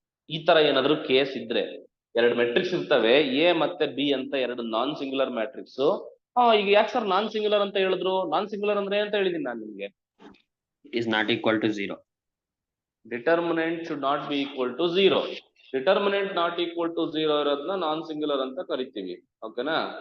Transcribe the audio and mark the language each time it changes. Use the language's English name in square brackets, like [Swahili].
[Kannada] ಈ ತರ ಏನಾದ್ರು ಕೇಸ್ ಇದ್ರೆ, ಎರಡು ಮೆಟ್ರಿಕ್ಸ್ ಇರ್ತವೆ, ಎ ಮತ್ತೆ ಬಿ ಅಂತ ಎರಡು ನಾನ್ ಸಿಂಗುಲರ್ ಮ್ಯಾಟ್ರಿಕ್ಸ್. ಈಗ ಯಾಕೆ ಸರ್ ನಾನ್ ಸಿಂಗುಲರ್ ಅಂತ ಹೇಳಿದ್ರು? ನಾನ್ ಸಿಂಗುಲರ್ ಅಂದ್ರೆ ಅಂತ ಹೇಳಿದೀನಿ ನಾನು ನಿಮ್ಗೆ. [English] It is not equal to 0. Determinant should not be equal to 0. Determinant not equal to 0 [Kannada] ಇರೋದನ್ನ ನಾನ್ ಸಿಂಗುಲರ್ ಅಂತ ಕರಿತೀವಿ. ಓಕೆನಾ?